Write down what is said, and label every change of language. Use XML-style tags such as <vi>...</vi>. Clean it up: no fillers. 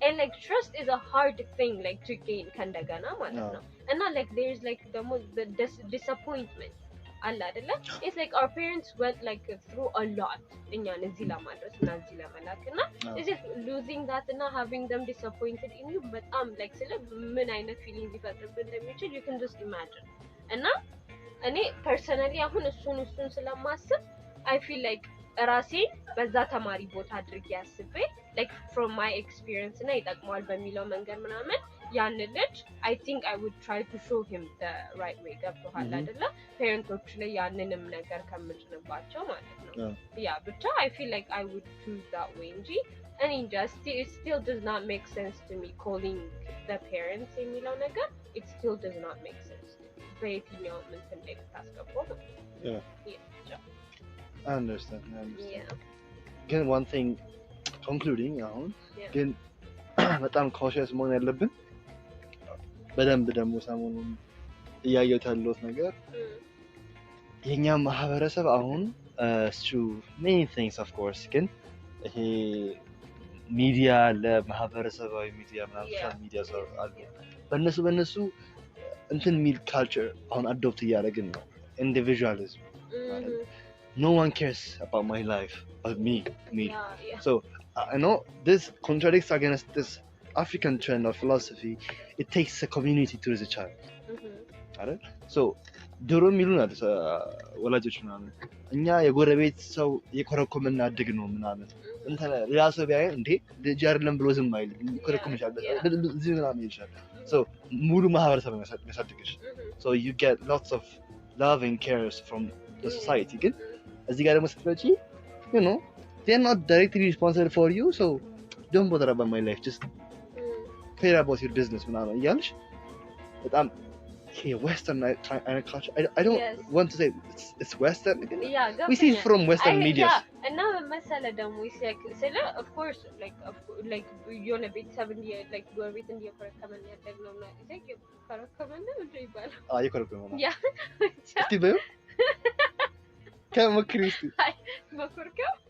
<en>And like trust is a hard thing like to gain</en> <am>ከእንደገና ማለት ነው</am> <en>እና like there's like the disappointment አለ አይደለ? It's like our parents went like through a lot</en> <am>እኛን እዚህ ለማድረስ እና እዚህ ለመላክ እና</am> <en>is it losing that እና having them disappointed in you በጣም like ስለ ምን አይነት feeling ሊፈጥርብን እንደሚችል you can just imagine. እና እኔ personally አሁን እሱን ስለማስብ I feel like</en> <am>ራሴን በዛ ተማሪ ቦታ አድርጌ አስቤ</am> <en>like from my experience እና ይጠቅማል በሚለው መንገድ ምናምን ያን ልጅ I think I would try to show him the right way ገብቶሃል አይደለ? ፓረንቶች ላይ ያንንም ነገር ከምጭንባቸው ማለት ነው ያ ብቻ I feel like I would choose that way እንጂ እኔ just it still does not make sense to me calling the parents የሚለው ነገር it still does not make sense</en> <am>በየትኛው እንትን ላይ ታስገባው</am> <en>I understand. Yeah.</en> <am>Again, one thing concluding አሁን ግን በጣም cautious መሆን ያለብን በደንብ ደግሞ ሰሞኑን እያየሁት ያለሁት ነገር የኛ ማህበረሰብ አሁን through many things of course ግን ይሄ ሚዲያ ለማህበረሰባዊ ሚዲያ ምናምን ሶሻል ሚዲያ አሉ በእነሱ እንትን ሚል ካልቸር አሁን አዶፕት እያደረግን ነው ኢንዲቪጁዋሊዝም ማለት</am> <en>no one cares about my life but me. Yeah. So I know this contradicts against this African trend of philosophy. It takes a community to raise a child. Right?</en> <am>So ድሮ የሚሉናል ወላጆች ምናምን እኛ የጎረቤት ሰው የኮረኮመና አድግ ነው ምናምን እንተ ሌላ ሰው ቢያይ እንዴ ልጅ አይደለም ብሎ ዝም አይል ይኮረኮም ይችላል እዚህ ምናምን ይችላል so ሙሉ ማህበረሰብ ያሳድግሽ</am> <en>so you get lots of love and cares from the society</en> <am>ግን እዚህ ጋር ደግሞ ስትመጪ</am> <en>you know they're not directly responsible for you so don't bother about my life just care about your business</en> <am>ምናምን እያልሽ በጣም</am> <en>Western culture. I don't want to say it's Western again. Yeah, we see it from Western media.</en> <am>Yeah, and now መሰለ ደግሞ ስለ of course like የሆነ ቤተሰብ like ጎረቤት እንዲያከረከመን ያደግነው እና like ከረከመን ነው ይባላል ይከረከመን ያ እስቲ በዩ ከመክሪ እስቲ መኮርከም</am>